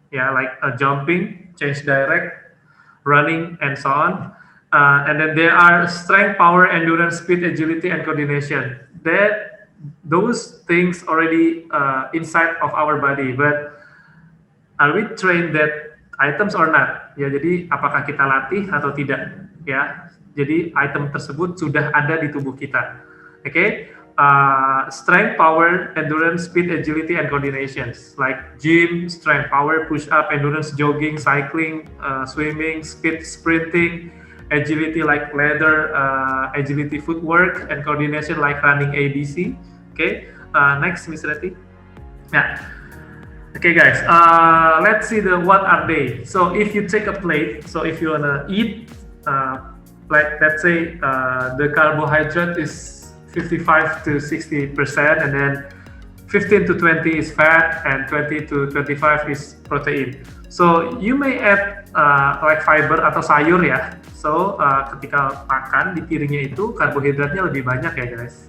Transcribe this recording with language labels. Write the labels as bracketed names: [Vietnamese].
[English] Yeah, like jumping, change direct, running, and so on. And then there are strength, power, endurance, speed, agility, and coordination. Those things already inside of our body, but are we trained that items or not? [Indonesian] Ya, jadi apakah kita latih atau tidak? Ya, jadi item tersebut sudah ada di tubuh kita. Okay, [English] strength, power, endurance, speed, agility, and coordinations like gym, strength, power, push-up, endurance, jogging, cycling, swimming, speed, sprinting, agility like ladder, agility footwork, and coordination like running ABC. Okay, next, Miss Reti. Yeah. Okay, guys. Let's see what are they. So if you take a plate, so if you wanna eat, like let's say the carbohydrate is 55 to 60%, and then 15 to 20 is fat, and 20 to 25 is protein. So you may add like fiber [Indonesian] atau sayur ya. So ketika makan di piringnya itu karbohidratnya lebih banyak ya guys.